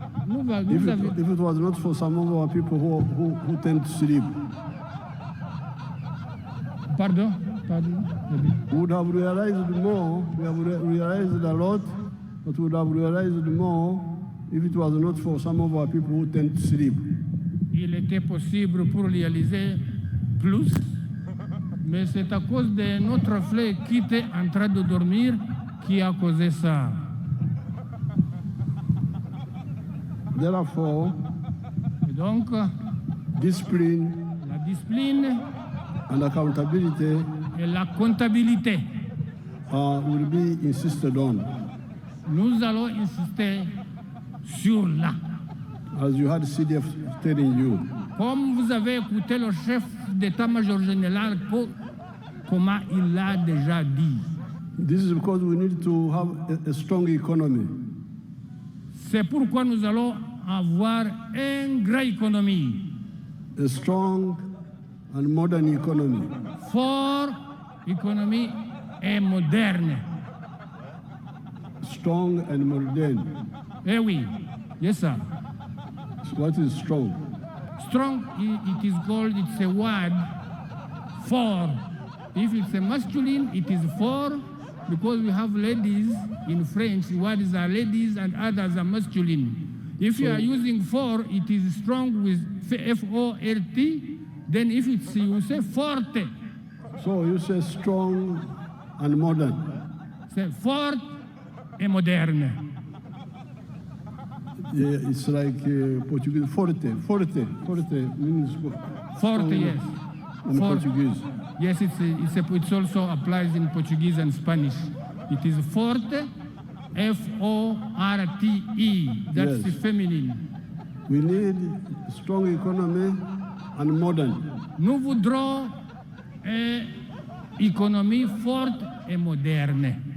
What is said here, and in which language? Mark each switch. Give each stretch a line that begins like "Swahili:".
English: If it was not for some of our people who tend to sleep, Pardon. we would have realized more. We have realized a lot, but we would have realized more if it was not for some of our people who tend to sleep.
French: Il était possible pour réaliser plus, mais c'est à cause de notre frère qui était en train de dormir qui a causé ça.
English: Therefore,
French: Et donc,
English: discipline
French: la discipline
English: and accountability
French: et la comptabilité.
English: will be insisted on.
French: Nous allons insister sur là.
English: as you had CDF telling you.
French: Comme vous avez écouté le chef d'état-major général, comment il l'a déjà dit.
English: This is because we need to have a strong economy.
French: C'est pourquoi nous allons avoir une grande économie.
English: A strong and modern economy.
French: Forte économie et moderne.
English: Strong and modern.
French: Eh oui,
English: yes sir. What is strong? Strong, it is called, it's a word for. If it's a masculine, it is for, because we have ladies in French, words are ladies and others are masculine. If you are using for, it is strong with F-O-R-T, then if it's, you say forte. So you say strong and modern.
French: C'est forte et moderne.
English: Yeah, it's like Portuguese, forte. Forte means Forte, yes. in Forte. Portuguese. Yes, it also applies in Portuguese and Spanish. It is forte, F-O-R-T-E. That's Yes. the feminine. We need strong economy and modern.
French: Nous voudrons une économie forte et moderne